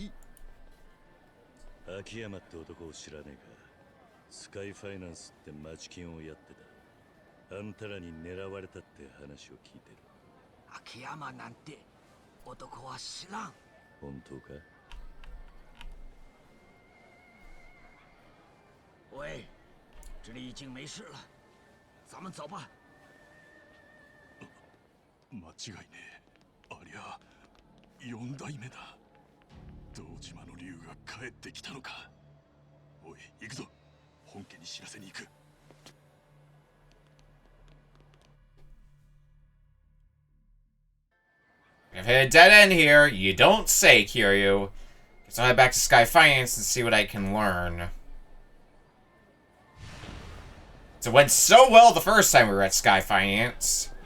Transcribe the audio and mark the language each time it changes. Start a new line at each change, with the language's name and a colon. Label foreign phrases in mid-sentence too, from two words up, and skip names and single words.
Japanese: 秋山って男を知らねえか。スカイファイナンスって町金をやってた。あんたらに狙われたって話を聞いてる。秋山なんて男は知らん。本当か？
Chinese: 喂，这里已经没事了，咱们走吧。
Japanese: 間違いねえ。ありゃ4代目だ。堂島の竜が帰ってきたのか。おい、行くぞ。本家に知らせに行く。
English: I've hit a dead end here. You don't say, Kiryu. Guess I'll head back to Sky Finance and see what I can learn. So it went so well the first time we were at Sky Finance.